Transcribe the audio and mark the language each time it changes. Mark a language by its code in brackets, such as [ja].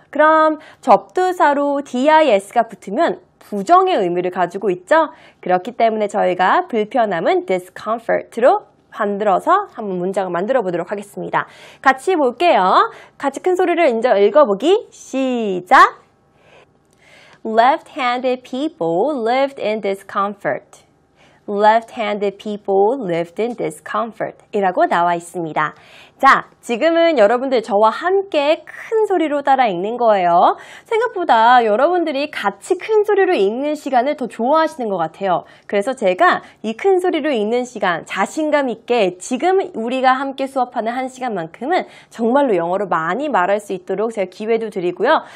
[ko] 그럼 접두사로 dis가 붙으면 부정의 의미를 가지고 있죠. 그렇기 때문에 저희가 불편함은 discomfort로 만들어서 한번 문장을 만들어 보도록 하겠습니다. 같이 볼게요. 같이 큰 소리를 이제 읽어보기 시작. [en] Left-handed people lived in discomfort. Left-handed people lived in discomfort [ko] 이라고 나와 있습니다. 자, 지금은 여러분들 저와 함께 큰 소리로 따라 읽는 거예요. 생각보다 여러분들이 같이 큰 소리로 읽는 시간을 더 좋아하시는 것 같아요. 그래서 제가 이 큰 소리로 읽는 시간, 자신감 있게 지금 우리가 함께 수업하는 한 시간만큼은 정말로 영어로 많이 말할 수 있도록 제가 기회도 드리고요.